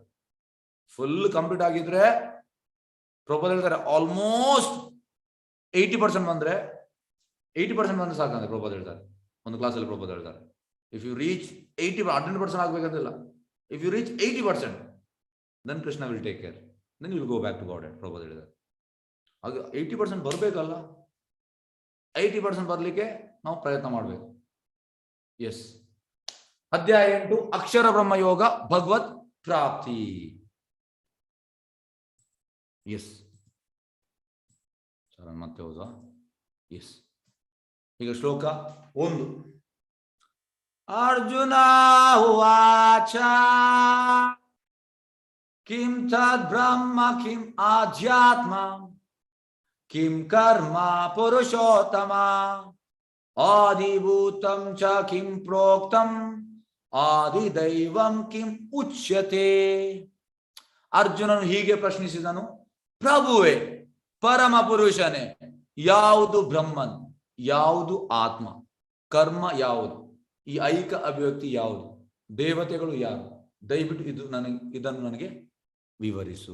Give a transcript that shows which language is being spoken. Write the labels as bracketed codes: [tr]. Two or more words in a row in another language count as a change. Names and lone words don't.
[en] full complete [kn] ಆಗಿದ್ರೆ ಪ್ರೊಪೋಸಲ್ ಹೇಳ್ತಾರೆ ಆಲ್ಮೋಸ್ಟ್ 80% ಬಂದ್ರೆ 80% ಬಂದ್ರೆ ಸಾಕಂದ್ರೆ ಪ್ರೊಪೋಸಲ್ ಹೇಳ್ತಾರೆ. ಒಂದು ಕ್ಲಾಸಲ್ಲಿ ಪ್ರೊಪೋಸಲ್ ಹೇಳ್ತಾರೆ, [en] if you reach 100% [kn] ಆಗ್ಬೇಕಂತಿಲ್ಲ. [en] if you reach 80%, then Krishna will take care, then you will go back to God. [kn] ಪ್ರೊಪೋಸಲ್ ಹೇಳಿದ್ದಾರೆ. ಆಗ 80% ಬರ್ಬೇಕಲ್ಲ, 80% ಬರ್ಲಿಕ್ಕೆ ನಾವು ಪ್ರಯತ್ನ ಮಾಡಬೇಕು. ಎಸ್. ಅಧ್ಯಾಯ 8 ಅಕ್ಷರ ಬ್ರಹ್ಮಯೋಗ ಭಗವತ್ ಪ್ರಾಪ್ತಿ. [en] yes sir, [kn] ಮತ್ತೆ ಹೌದಾ? ಎಸ್. ಈಗ ಶ್ಲೋಕ 1. [sa] ಅರ್ಜುನ ಉವಾಚ ಕಿಂ ತದ್ ಬ್ರಹ್ಮ ಕಿಂ ಆಧ್ಯಾತ್ಮ ಕಿಂ ಕರ್ಮ ಪುರುಷೋತ್ತಮ ಆದಿಭೂತಂ ಚ ಕಿಂ ಪ್ರೋಕ್ತಂ ಆದಿದೈವಂ ಕಿಂ ಉಚ್ಯತೆ. [kn] ಅರ್ಜುನನು ಹೀಗೆ ಪ್ರಶ್ನಿಸಿದನು, ಪ್ರಭುವೇ, ಪರಮ ಪುರುಷನೇ, ಯಾವುದು ಬ್ರಹ್ಮನ್, ಯಾವುದು ಆತ್ಮ, ಕರ್ಮ ಯಾವುದು, ಈ ಐಕ ಅಭಿವ್ಯಕ್ತಿ ಯಾವುದು, ದೇವತೆಗಳು ಯಾರು, ದಯವಿಟ್ಟು ಇದನ್ನು ನನಗೆ ವಿವರಿಸು.